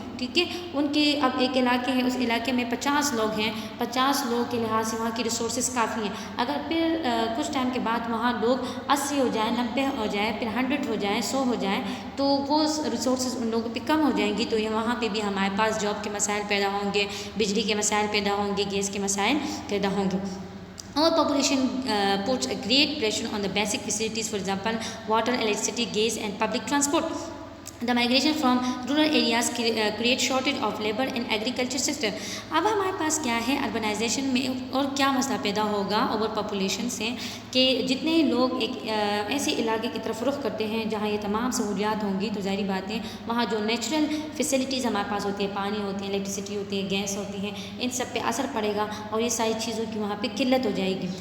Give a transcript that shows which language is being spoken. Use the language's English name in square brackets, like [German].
[Urdu] ٹھیک ہے، ان کے اب ایک علاقے ہے، اس علاقے میں 50 لوگ ہیں، 50 لوگوں کے لحاظ سے وہاں کی ریسورسز کافی ہیں. اگر پھر کچھ ٹائم کے بعد وہاں لوگ 80 ہو جائیں، 90 ہو جائے، پھر 100 ہو جائیں، 100 ہو جائیں، تو وہ ریسورسز ان لوگوں پہ کم ہو جائیں گی، تو یہ وہاں پہ بھی ہمارے پاس جاب کے مسائل پیدا ہوں گے، بجلی کے مسائل پیدا ہوں گے، گیس کے مسائل پیدا ہوں گے. [English] Our population puts a great pressure on the basic facilities, for example, water, electricity, gas, and public transport. The migration from rural areas create shortage of labor in agriculture sector. [Urdu] اب ہمارے پاس کیا ہے urbanisation میں اور کیا مسئلہ پیدا ہوگا اوور پاپولیشن سے کہ جتنے لوگ ایک ایسے علاقے کی طرف رخ کرتے ہیں جہاں یہ تمام سہولیات ہوں گی تو ظاہری بات ہے وہاں جو نیچرل فیسلٹیز ہمارے پاس ہوتی ہے، پانی ہوتی ہے، الیکٹریسٹی ہوتی ہے، گیس ہوتی ہے، ان سب پہ اثر پڑے گا اور یہ ساری چیزوں کی وہاں پہ قلت ہو جائے گی.